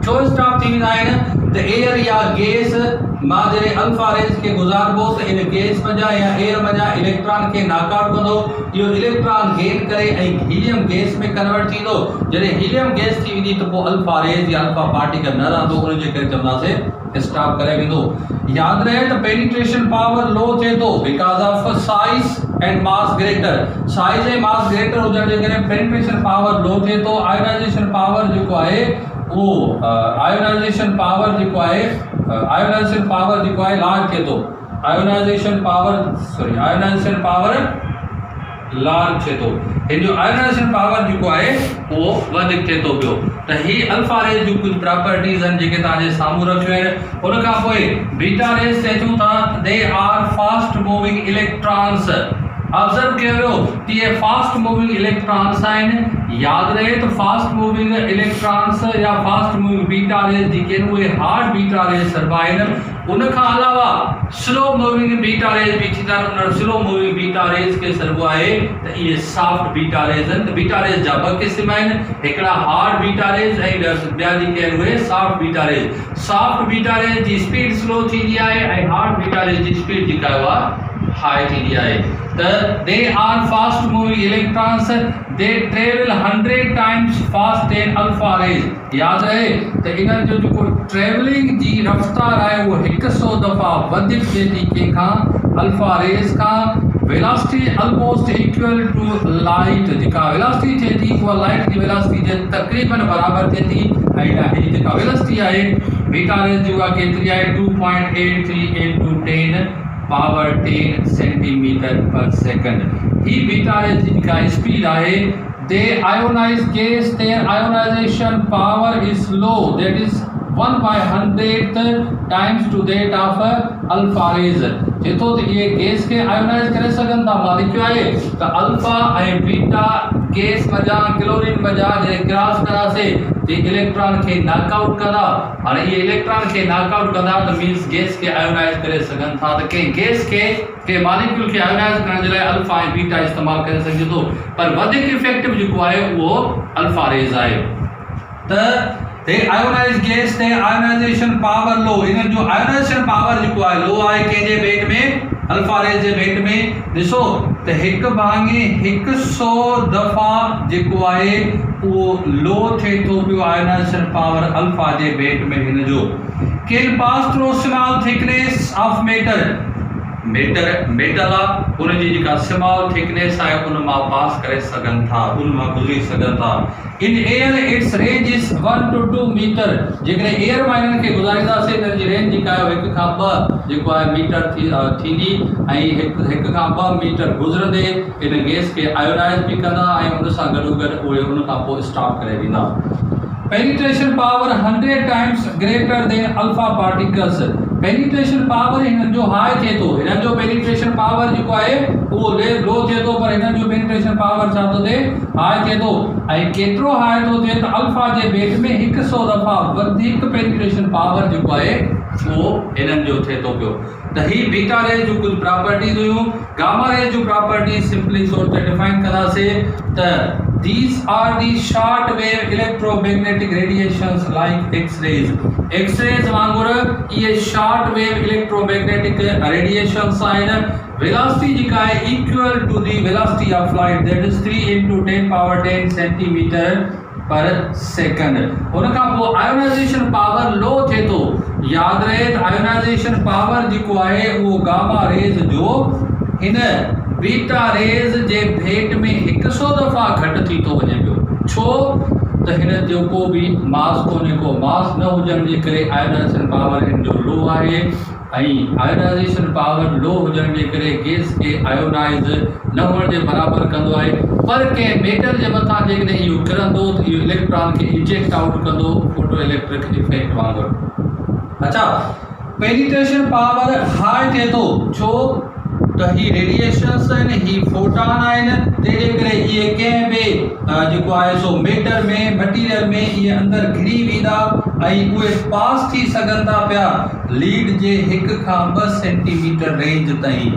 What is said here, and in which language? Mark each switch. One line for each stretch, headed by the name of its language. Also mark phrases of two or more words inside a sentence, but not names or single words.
Sindhi: छो स्टॉप थी वेंदा आहिनि त एयर या गैस मां जॾहिं
English: alpha rays
Sindhi: खे गुज़ारबो त इन गैस मञा या एयर मञा इलेक्ट्रॉन खे नॉकआउट कंदो। इहो इलेक्ट्रॉन गेन करे ऐं हीलियम गैस में कन्वर्ट थींदो। जॾहिं
English: helium gas
Sindhi: थी वेंदी त पोइ
English: alpha rays
Sindhi: या
English: alpha particle
Sindhi: न रहंदो, उन जे करे चवंदासीं स्टॉप करे वेंदो। याद रहे त
English: penetration power low
Sindhi: थिए थो
English: because of size and mass greater.
Sindhi: साइज ऐं मास ग्रेटर हुजण जे करे
English: penetration power low
Sindhi: थिए थो।
English: ionization power
Sindhi: जेको आहे वो
English: ionization power
Sindhi: जेको आहे लार्ज थिए थो।
English: ionization power large
Sindhi: थिए थो। हिन जो
English: ionization power
Sindhi: जेको आहे उहो वधीक थिए थो पियो। त ही
English: alpha rays
Sindhi: जूं कुझु प्रॉपर्टीज़ आहिनि जेके तव्हांजे साम्हूं रखियूं आहिनि। उन खां पोइ
English: beta rays
Sindhi: ते अचूं था,
English: they are fast moving electrons.
Sindhi: ऑब्जर्व कयो कि ये
English: fast moving electrons
Sindhi: आहिनि। याद रहे तो
English: fast moving electrons
Sindhi: या
English: fast moving beta rays
Sindhi: जेके आहिनि उहे
English: hard beta rays
Sindhi: सरबा आहिनि। उन खां अलावा
English: slow moving beta rays
Sindhi: भी थींदा आहिनि। उन
English: slow moving beta rays
Sindhi: खे सरबो आहे त इहे
English: soft beta rays
Sindhi: आहिनि। त
English: beta rays
Sindhi: जा ॿ क़िस्म आहिनि, हिकिड़ा
English: hard beta rays
Sindhi: ऐं ॿिया जेके आहिनि उहे
English: soft beta rays. soft beta rays
Sindhi: जी
English: speed slow
Sindhi: थींदी आहे ऐं
English: hard beta rays
Sindhi: जी स्पीड जेका आहे हाई थींदी आहे।
English: त they are fast moving electrons, they travel 100 times fast than alpha rays.
Sindhi: याद रहे त इन्हनि जो जेको ट्रेवलिंग जी रफ़्तार आहे उहो 100 दफ़ा वधीक थिए थी कंहिंखां
English: alpha rays
Sindhi: खां।
English: velocity almost equal to light.
Sindhi: जेका वेलोसिटी थिए थी उहा लाइट जी वेलोसिटी जे तक़रीबन बराबर थिए थी। ऐं हीअ जेका वेलोसिटी आहे
English: beta rays
Sindhi: जी उहा केतिरी आहे
English: 2.83 × 10 power 10 centimetre per second. ही beta rays
Sindhi: जी जेका स्पीड आहे
English: they ionize gas, their ionization power is low, that is 1/100 times to that of alpha rays.
Sindhi: जेतो त ये गैस के आयोनाइज करे सघनि था। मां लिखियो आहे त अल्फा ऐं बीटा गैस मजा क्लोरीन मजा जे क्रॉस करासीं जे इलेक्ट्रॉन खे नॉकआउट कंदा। हाणे ये इलेक्ट्रॉन खे नॉकआउट कंदा त मींस गैस के आयोनाइज करे सघनि था। त के गैस के मॉलिक्यूल खे आयोनाइज करण जे लाइ अल्फा ऐं बीटा इस्तेमाल करे सघे थो, पर वधीक इफेक्टिव जेको आहे उहो
English: alpha rays
Sindhi: आहे।
English: त they ionize gas, they ionization power low।
Sindhi: इन्हनि जो
English: ionization power
Sindhi: जेको आहे लो आहे कंहिंजे भेट में
English: alpha rays
Sindhi: जे भेट में। ॾिसो त हिकु भाङे 100 दफ़ा जेको आहे उहो लो थिए थो पियो
English: ionization power
Sindhi: अल्फा जे भेट में। हिन जो
English: can pass through small thickness of metal
Sindhi: आहे उन जी जेका
English: small thickness
Sindhi: आहे उन मां पास करे सघनि था, उन मां गुज़री सघनि था।
English: in air its range is 1 to 2 metre.
Sindhi: जेकॾहिं एयर मां इन्हनि खे गुज़ारींदासीं त जी रेंज जेका आहे 1 खां 2 जेको आहे मीटर थींदी ऐं 1 खां 2 मीटर गुज़रंदे इन गैस खे आयोनाइज बि कंदा ऐं उन सां गॾोगॾु उहे उन खां पोइ स्टॉप करे वेंदा।
English: penetration power 100 times greater than alpha particles. penetration power
Sindhi: हिननि जो हाई थिए थो। हिननि जो
English: penetration power
Sindhi: जेको आहे उहो लो थिए थो, पर हिननि जो
English: penetration power
Sindhi: छा थो थिए हाई थिए थो। ऐं केतिरो हाई थो थिए त अल्फा जे भेट में 100 दफ़ा वधीक
English: penetration power
Sindhi: जेको आहे उहो हिननि जो थिए थो पियो। त ही
English: beta rays
Sindhi: जूं कुझु प्रॉपर्टीज़ हुयूं।
English: gamma rays
Sindhi: जूं प्रॉपर्टीज़ सिंपली तौर ते डिफाइन कंदासीं त
English: these are the short wave electromagnetic radiations like x-rays। x-rays वांगुरु ये short wave electromagnetic radiations आहिनि। velocity
Sindhi: जेका आहे
English: equal to the velocity of light, that is 3 × 10⁻10 centimetre per second.
Sindhi: उन खां पोइ
English: ionization power low
Sindhi: थिए थो। याद रहे त
English: ionization power
Sindhi: जेको आहे उहो
English: gamma rays
Sindhi: जो हिन
English: beta rays
Sindhi: जे भेट में 100 दफ़ा घटि थी थो वञे पियो। छो त हिन जो को बि मास कोन्हे, को मास न हुजण जे करे
English: ionization power
Sindhi: हिन जो लो आहे। ऐं
English: ionization power low
Sindhi: हुजण जे करे गैस खे आयोनाइज न हुअण जे बराबरि कंदो आहे। पर कंहिं मेटल जे मथां जेकॾहिं इहो किरंदो त इहो इलेक्ट्रॉन खे
English: inject out
Sindhi: कंदो
English: photo electric effect
Sindhi: वांगुरु। अच्छा,
English: penetration power high
Sindhi: थिए थो। छो त ही रेडिएशंस आहिनि, ही फोटॉन आहिनि, तंहिंजे करे इहे कंहिं बि जेको आहे सो मेटर में मटीरियल में इहे अंदरि घिरी वेंदा ऐं उहे पास थी सघनि था पिया लीड जे 1 खां 2 सेंटीमीटर रेंज ताईं।